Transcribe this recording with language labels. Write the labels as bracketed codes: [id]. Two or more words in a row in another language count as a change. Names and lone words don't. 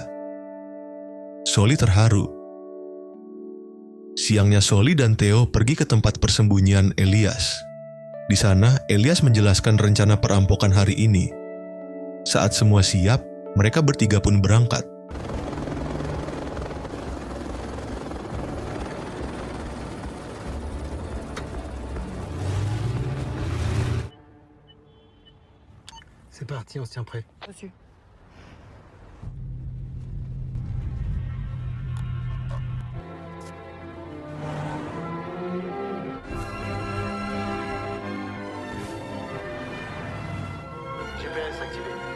[id] Soli terharu. Siangnya Soli dan Theo pergi ke tempat persembunyian Elias. Di sana, Elias menjelaskan rencana perampokan hari ini. Saat semua siap, mereka bertiga pun berangkat. [fr] C'est parti, on se tient prêt. Reçu. GPS activé.